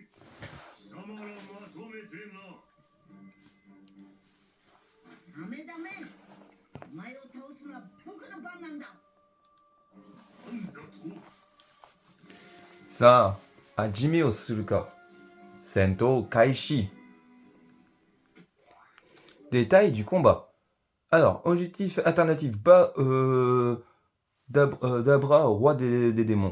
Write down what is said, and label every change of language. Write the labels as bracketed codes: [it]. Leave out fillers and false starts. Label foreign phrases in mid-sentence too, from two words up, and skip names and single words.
[ja] 貴様らまとめてな。ダメダメ。お前を倒すのは僕の番なんだ。なんだと。さあ、始めをするか。戦闘開始. [fr] Détails du combat. Alors, objectif alternatif Dabra, roi des démons.